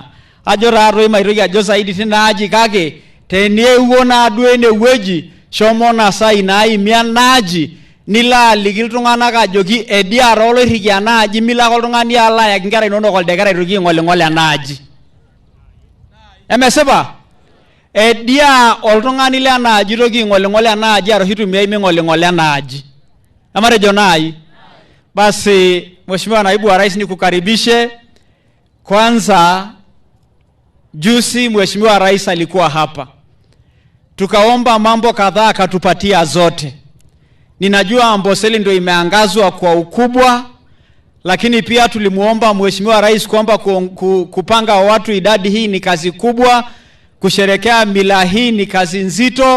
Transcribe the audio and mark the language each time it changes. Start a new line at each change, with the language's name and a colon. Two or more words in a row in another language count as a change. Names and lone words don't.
Masai: Ajo taatoi maitoki ajo zaidi tinaaji kake teniewuo naaduo enewueji shomo nasai naimie enaaji nilo aliki iltung'anak ajoki ediara oloirriki enaaji milo ake oltung'ani alo ayaki nkera inonok oldekera aitoki aing'oling'ol enaaji. Emesipa edia oltung'ani lenaaji toki aing'oling'ol enaaji arashu itumiai ming'oling'ol enaaji. Amatejo nai
Swahili: basi Mheshimiwa Naibu wa Rais nikukaribishe. Kwanza juzi Mheshimiwa Rais alikuwa hapa tukaomba mambo kadhaa akatupatia zote. Ninajua Amboseli ndio imeangazwa kwa ukubwa, lakini pia tulimuomba Mheshimiwa Rais kwamba kupanga watu idadi hii ni kazi kubwa, kusherekea mila hii ni kazi nzito.